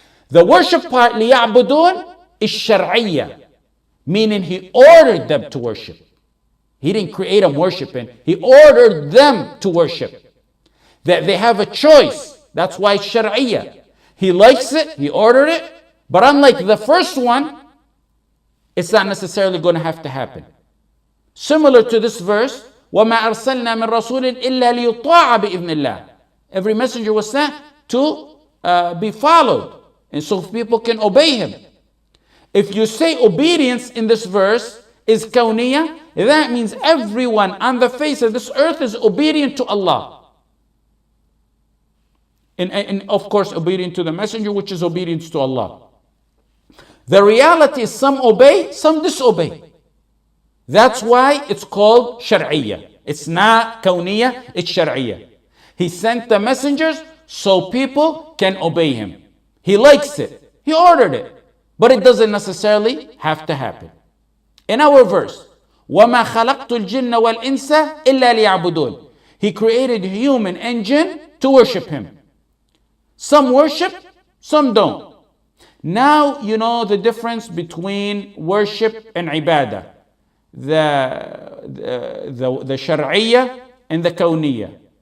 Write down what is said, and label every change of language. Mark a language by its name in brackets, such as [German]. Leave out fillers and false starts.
[English] The worship part, ليعبدون, is شرعية, meaning He ordered them to worship. He didn't create them worshiping. He ordered them to worship. That they have a choice. That's why it's شرعية. He likes it, He ordered it. But unlike the first one, it's not necessarily going to have to happen. Similar to this verse, [Arabic] وَمَا أَرْسَلْنَا مِن رَسُولٍ إِلَّا لِيُطَاعَ بِإِذْنِ اللَّهِ. [English] Every messenger was sent to be followed, and so people can obey him. If you say obedience in this verse is Kawniyyah, that means everyone on the face of this earth is obedient to Allah. And of course, obedient to the messenger, which is obedience to Allah. The reality is some obey, some disobey. That's why it's called Shar'iyya. It's not Kawniyyah, it's Shar'iyya. He sent the messengers so people can obey him. He likes it. He ordered it. But it doesn't necessarily have to happen. In our verse, [Arabic] وَمَا خَلَقْتُ الْجِنَّ وَالْإِنسَ إِلَّا لِيَعْبُدُونَ. [English] He created human and jinn to worship him. Some worship, some don't. Now you know the difference between worship and ibadah. The Shar'iyya and the Kawniyyah.